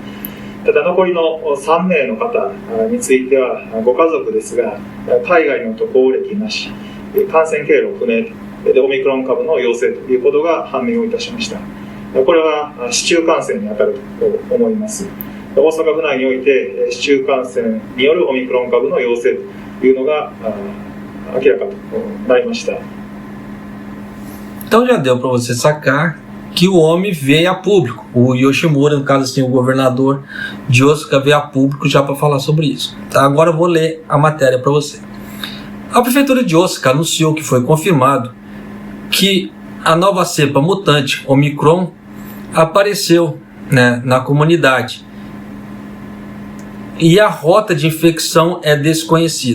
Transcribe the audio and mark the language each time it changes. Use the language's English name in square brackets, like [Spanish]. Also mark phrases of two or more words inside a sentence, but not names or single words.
[Japanese] ただ残りの3名の方についてはご家族ですが、海外の渡航歴なし、感染経路不明でオミクロン株の陽性ということが判明をいたしました。これは市中感染に当たると思います。大阪府内において市中感染によるオミクロン株の陽性というのが明らかとなりました。 [Portuguese] Então já deu para você sacar que o homem veio a público. O Yoshimura, no caso assim, o governador de Osaka, veio a público já para falar sobre isso, tá? Agora eu vou ler a matéria para você. A prefeitura de Osaka anunciou que foi confirmado que a nova cepa mutante Omicron apareceu, né, na comunidade, e a rota de infecção é desconhecida.